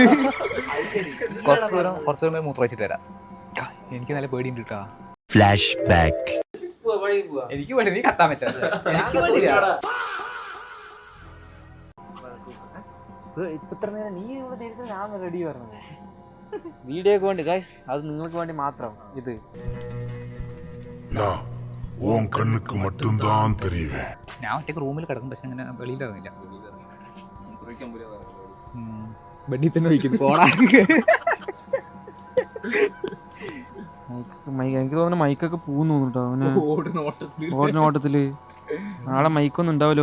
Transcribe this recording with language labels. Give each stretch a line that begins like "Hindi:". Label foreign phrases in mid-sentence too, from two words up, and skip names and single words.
Malayalam: കുറച്ചു ദൂരം മൂത്ര വെച്ചിട്ട് വരാം. എനിക്ക് നല്ല പേടിയുണ്ട് കേട്ടോ. ഫ്ലാഷ് ബാക്ക്. എനിക്ക് പേടി നീ കത്താൻ പറ്റാ ഇത്ര നേരം നീ ഇവിടെ നേരത്തെ ഞാൻ റെഡി പറഞ്ഞത് വീഡിയോക്ക് വേണ്ടി ഗൈസ് അത് നിങ്ങൾക്ക് വേണ്ടി മാത്രം. ഇത്
Tamil: உன் கண்ணுக்கு மட்டும்தான் தெரியும்.
Malayalam: ഞാൻ ഒറ്റക്ക് റൂമിൽ കിടക്കും പക്ഷെ അങ്ങനെ വെളിയിൽ ഇറങ്ങില്ല. ബെഡിൽ തന്നെ ഒഴിക്കുന്നു പോടാ. എനിക്ക് തോന്നുന്നു മൈക്കൊക്കെ പൂന്നു കേട്ടോ അവന് ഓട്ടത്തില് നാളെ മൈക്കൊന്നും ഉണ്ടാവല്ലോ.